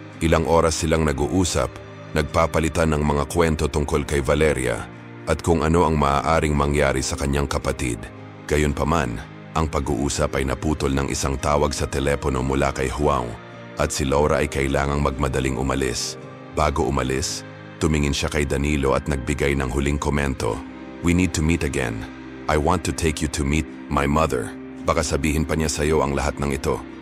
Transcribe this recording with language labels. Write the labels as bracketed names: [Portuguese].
[Filipino] Ilang oras silang nag-uusap, nagpapalitan ng mga kwento tungkol kay Valeria at kung ano ang maaaring mangyari sa kanyang kapatid. Gayunpaman, ang pag-uusap ay naputol ng isang tawag sa telepono mula kay Juan at si Laura ay kailangang magmadaling umalis. Bago umalis, tumingin siya kay Danilo at nagbigay ng huling komento. [English] We need to meet again. I want to take you to meet my mother. [Filipino] Baka sabihin pa niya sa'yo ang lahat ng ito.